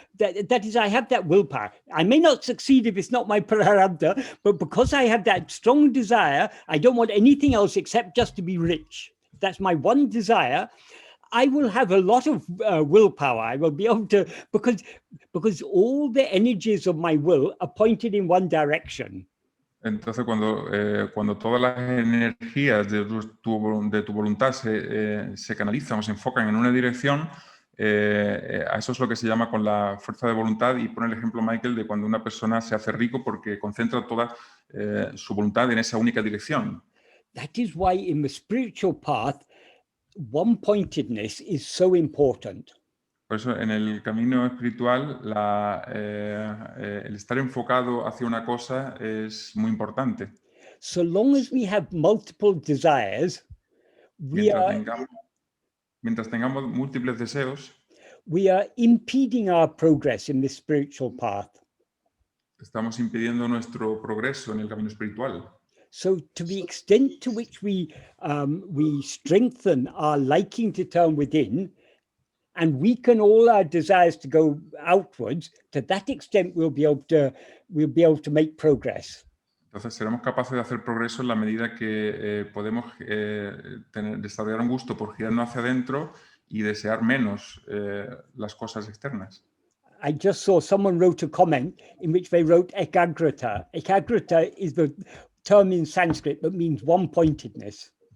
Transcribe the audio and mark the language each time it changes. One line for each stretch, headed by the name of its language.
English: That is, I have that willpower. I may not succeed if it's not my prarabdha, but because I have that strong desire, I don't want anything else except just to be rich. That's my one desire. I will have a lot of willpower. I will be able to, because all the energies of my will are pointed in one direction.
Spanish: Entonces, cuando todas las energías de tu voluntad se canalizan o se enfocan en una dirección, a eso es lo que se llama con la fuerza de voluntad, y pone el ejemplo Michael de cuando una persona se hace rico porque concentra toda su voluntad en esa única dirección.
English: That is why in the spiritual path, one-pointedness is so important.
Spanish: Por eso en el camino espiritual el estar enfocado hacia una cosa es muy importante.
English: So long as we have multiple desires,
Spanish: Mientras tengamos múltiples deseos,
English: we are impeding our progress in this spiritual path.
Spanish: estamos impidiendo nuestro progreso en el camino espiritual.
English: So to the extent to which we strengthen our liking to turn within and weaken all our desires to go outwards, to that extent we'll be able to make progress.
Spanish: Entonces seremos capaces de hacer progreso en la medida que podemos desarrollar un gusto por girarnos hacia adentro y desear menos las cosas externas.
English: I just saw someone wrote a comment in which they wrote ekagrata. Ekagrata is the term in Sanskrit that means one-pointedness.